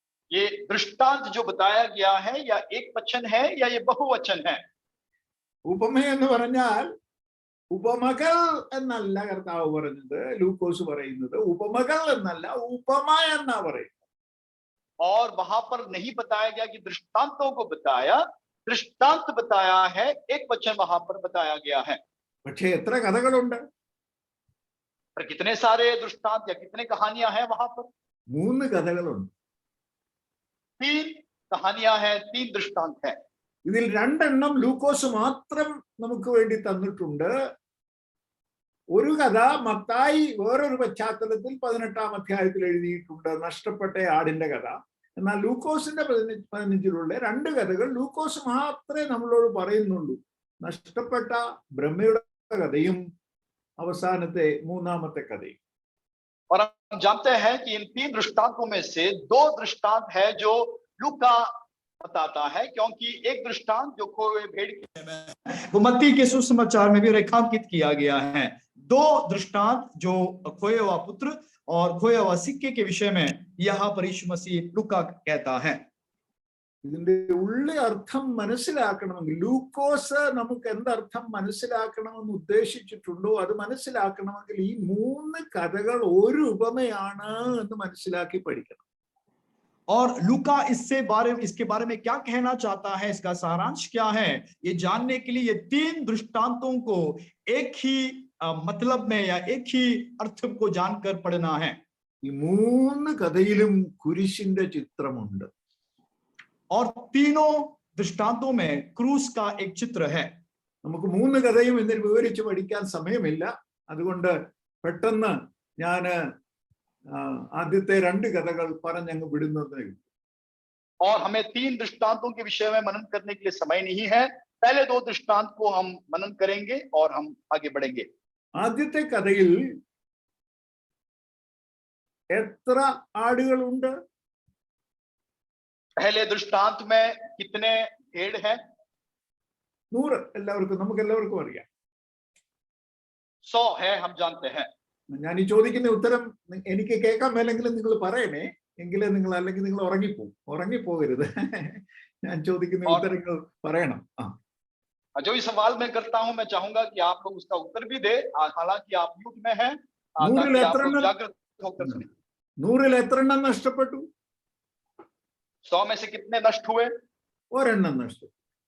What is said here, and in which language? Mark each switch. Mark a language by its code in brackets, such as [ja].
[hi] ये दृष्टांत जो बताया गया है, या एक वचन है या ये बहुवचन है? [ml] ഉപമ എന്ന് പറഞ്ഞാൽ ഉപമകൾ എന്നല്ല കർത്താവ് പറഞ്ഞത്, ലൂക്കോസ് പറയുന്നത്. ഉപമകൾ എന്നല്ല, ഉപമ എന്നാ പറയുന്നത്. [hi] और वहां पर नहीं बताया गया कि दृष्टांतों को बताया, दृष्टांत बताया है, एक वचन वहां पर बताया गया है. [ml] പക്ഷേ എത്ര കഥകളുണ്ട്? [hi] पर कितने सारे दृष्टांत या कितने कहानियां हैं वहां पर? [ml] 3 കഥകളുണ്ട്. [hi] 3 कहानियां हैं, 3 दृष्टांत है. [ml] ഇതിൽ 2 എണ്ണം ലൂക്കോസ് മാത്രം നമുക്ക് വേണ്ടി തന്നിട്ടുണ്ട്. ഒരു കഥ മത്തായി വേറൊരു പശ്ചാത്തലത്തിൽ 18-ാം അധ്യായത്തിൽ എഴുതിയിട്ടുണ്ട്, നഷ്ടപ്പെട്ട ആടിന്റെ കഥ. എന്നാൽ ലൂക്കോസിന്റെ 15-ലുള്ള 2 കഥകൾ ലൂക്കോസ് മാത്രമേ നമ്മളോട് പറയുന്നുള്ളൂ. നഷ്ടപ്പെട്ട ബ്രഹ്മയുടെ കഥയും അവസാനത്തെ 3-ാമത്തെ കഥയും. [hi] और हम जानते हैं कि इन 3 दृष्टांतों में से 2 दृष्टांत है जो लूका बताता है, क्योंकि एक दृष्टांत जो खोए भेड़ के वो मत्ती के सुसमाचार में भी रेखांकित किया गया है. 2 दृष्टांत जो खोए हुआ पुत्र और खोए हुआ सिक्के के विषय में यहाँ पर यीशु मसीह लूका कहता है. [ml] ഇതിന്റെ ഉള്ള അർത്ഥം മനസ്സിലാക്കണമെങ്കിൽ ലൂക്കോസ് നമുക്ക് എന്തർത്ഥം മനസ്സിലാക്കണമെന്ന് ഉദ്ദേശിച്ചിട്ടുണ്ടോ അത് മനസ്സിലാക്കണമെങ്കിൽ ഈ 3 കഥകൾ ഒരു ഉപമയാണ് എന്ന് മനസ്സിലാക്കി പഠിക്കണം. [hi] और लूका इसके बारे में क्या कहना चाहता है, इसका सारांश क्या है, ये जानने के लिए ये 3 दृष्टांतों को एक ही मतलब में या एक ही अर्थ को जानकर पढ़ना है. [ml] ഈ 3 കഥയിലും കുരിശിന്റെ ചിത്രമുണ്ട്. [hi] और तीनों दृष्टांतों में क्रूस का एक चित्र है. [ml] നമുക്ക് 3 കഥയും ഇതിൽ വിവരിച്ച് പഠിക്കാൻ സമയമില്ല. അതുകൊണ്ട് പെട്ടെന്ന് ഞാൻ ആദ്യത്തെ 2 കഥകൾ പറഞ്ഞങ്ങ് വിടുന്നതേ. [hi] और हमें 3 दृष्टांतों के विषय में मनन करने के लिए समय नहीं है. पहले 2 दृष्टांत को हम मनन करेंगे और हम आगे बढ़ेंगे. [ml] ആദ്യത്തെ കഥയിൽ എത്ര ആടുകളുണ്ട്? [hi] पहले दृष्टांत में कितने भेड़ हैं? [ml] 100. നമുക്ക് എല്ലാവർക്കും അറിയാം. [hi] 100 है, हम जानते हैं. [ml] ഞാൻ ഈ ചോദിക്കുന്ന ഉത്തരം എനിക്ക് കേൾക്കാൻ മേലെങ്കിലും നിങ്ങൾ പറയണേ, എങ്കിലേ നിങ്ങൾ, അല്ലെങ്കിൽ നിങ്ങൾ ഉറങ്ങിപ്പോകരുത്. ഞാൻ ചോദിക്കുന്ന ഉത്തരങ്ങൾ പറയണം. [hi] जो इस सवाल मैं करता हूं, मैं चाहूंगा कि आप लोग उसका उत्तर भी दे, हालांकि आप म्यूट में हैं, ताकि आप लोग जागृत होकर सुने. [ml] 100-ൽ എത്ര എണ്ണം നഷ്ടപ്പെട്ടു? [hi] 100 में से कितने नष्ट हुए? [ml] ഒരെണ്ണം നഷ്ടപ്പെട്ടു.